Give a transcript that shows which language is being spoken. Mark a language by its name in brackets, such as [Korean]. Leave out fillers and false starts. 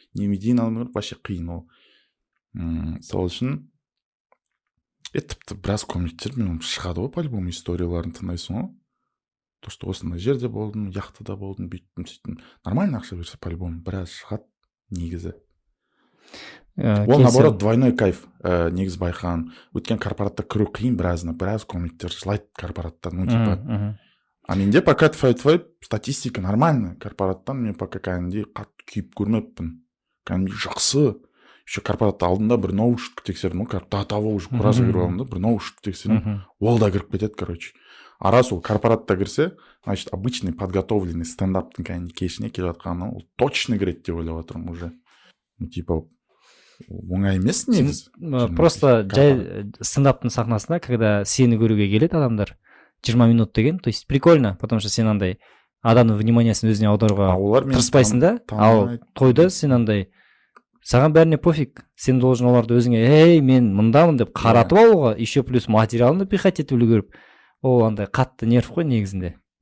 [Kazakh] Не медийный андеграунд, вообще қиын ол. Сол үшін тіпті біраз комиктер шығады ғой, по-любому историяларын тыңдайсың ғой. То, что осындай жерде болдым, яхтада болдым, бүйттім, сөйттім. Нормально ақша берсе, по-любому біраз шығады негізі. Ол наоборот двойной кайф негіз байқаған. Өткен корпоратта кіру қиын біраз комиктер жылайды корпораттан. Типа. [Russian] А менде пока твой статистика нормальная. [Kazakh] Корпораттан мен пока кәдімгідей қатты күйіп көрмеппін. Кәдімгідей жақсы. Еще корпоратта алдында бір наушник тексердім. До того уже куража кіріп алдым да, бір наушник тексердім. Ол да кіріп кетеді, короче. А раз ол корпоратта кірсе, значит, обычный подготовленный стендаптың кәдімгідей кешіне келіп жатқанына, ол точно кіреді деп ойлап отырмын уже. Типа, оңай емес негізі. Просто жай стендаптың сахнасында, когда сені көруге келеді адамдар, 20 минут деген, то есть прикольно, потому что сен андай адамның вниманиясын өзіне аударуға тырыспайсың да, ал тойда сен андай саған бәріне пофиг, сен должен оларды өзіңе, ей, мен мындамын деп қаратып алуға, еще плюс материалын пихать етіп үлгеріп, ол андай қатты нерв қой негізінде.